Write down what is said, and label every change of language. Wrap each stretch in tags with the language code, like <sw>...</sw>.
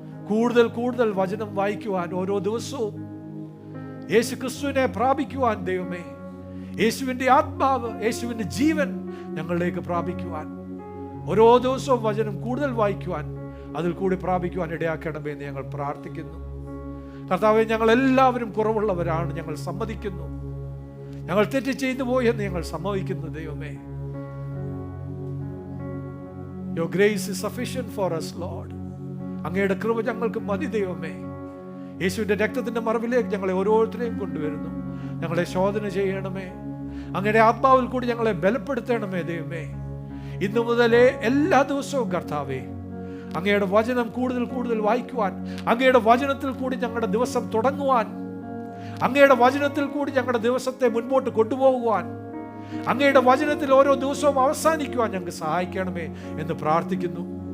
<ml>കൂടുതൽ കൂടുതൽ വചനം വായിക്കുവാൻ, ഓരോ ദിവസവും യേശു ക്രിസ്തുവിനെ പ്രാപിക്കുവാൻ ദൈവമേ, യേശുവിൻ്റെ ആത്മാവ്, യേശുവിൻ്റെ ജീവൻ ഞങ്ങളിലേക്ക് പ്രാപിക്കുവാൻ, ഓരോ ദിവസവും വചനം കൂടുതൽ വായിക്കുവാൻ, അതിൽ കൂടി പ്രാപിക്കുവാൻ ഇടയാക്കണമേ എന്ന് ഞങ്ങൾ പ്രാർത്ഥിക്കുന്നു. കർത്താവേ, ഞങ്ങൾ എല്ലാവരും കുറവുള്ളവരാണ്, ഞങ്ങൾ സമ്മതിക്കുന്നു. ഞങ്ങൾ തെറ്റ് ചെയ്തു പോയെന്ന് ഞങ്ങൾ സമ്മതിക്കുന്നു ദൈവമേ.</ml> <en>Your grace is sufficient for us, Lord.</en> <ml>അങ്ങയുടെ കൃപ ഞങ്ങൾക്ക് മതി ദൈവമേ. യേശുവിൻ്റെ രക്തത്തിൻ്റെ മറവിലേക്ക് ഞങ്ങളെ ഓരോരുത്തരെയും കൊണ്ടുവരുന്നു. ഞങ്ങളെ ശോധന ചെയ്യണമേ. അങ്ങയുടെ ആത്മാവിൽ കൂടി ഞങ്ങളെ ബലപ്പെടുത്തണമേ ദൈവമേ. ഇന്നു മുതലേ എല്ലാ ദിവസവും കർത്താവേ, അങ്ങയുടെ വചനം കൂടുതൽ കൂടുതൽ വായിക്കുവാൻ, അങ്ങയുടെ വചനത്തിൽ കൂടി ഞങ്ങളുടെ ദിവസം തുടങ്ങുവാൻ, അങ്ങയുടെ വചനത്തിൽ കൂടി ഞങ്ങളുടെ ദിവസത്തെ മുൻപോട്ട് കൊണ്ടുപോകുവാൻ, അങ്ങയുടെ വചനത്തിൽ ഓരോ ദിവസവും അവസാനിക്കുവാൻ ഞങ്ങൾക്ക് സഹായിക്കണമേ എന്ന് പ്രാർത്ഥിക്കുന്നു.</ml>